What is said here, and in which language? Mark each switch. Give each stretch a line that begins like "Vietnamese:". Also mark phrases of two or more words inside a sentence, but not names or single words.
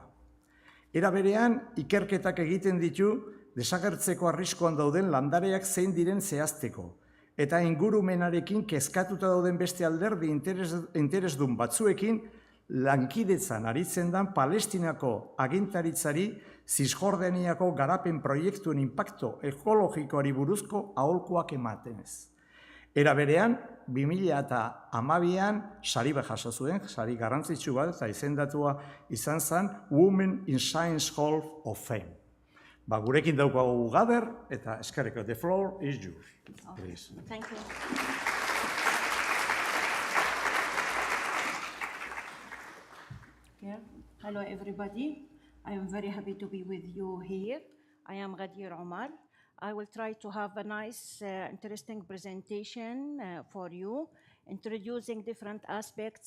Basque: Era berean, ikerketak egiten ditu, desagertzeko arriskuan dauden landareak zein diren zehazteko, eta ingurumenarekin kezkatuta dauden beste alderdi interesdun batzuekin lankidetzan aritzen da Palestinako agintaritzari Cisjordaniako garapen proiektuen inpakto ekologikoari buruzko aholkuak ematenez. Era berean, 2012an sari bat jaso zuen, sari garrantzitsu bat, eta izendatua izan zen Women in Science Hall of Fame. Gurekin daukagu Ghadeer, eta eskerrik,
English: the floor is yours. Please. Thank you. Yeah. Hello, everybody. I am very happy to be with you here. I am Ghadeer Omar. I will try to have a nice, interesting presentation for you, introducing different aspects.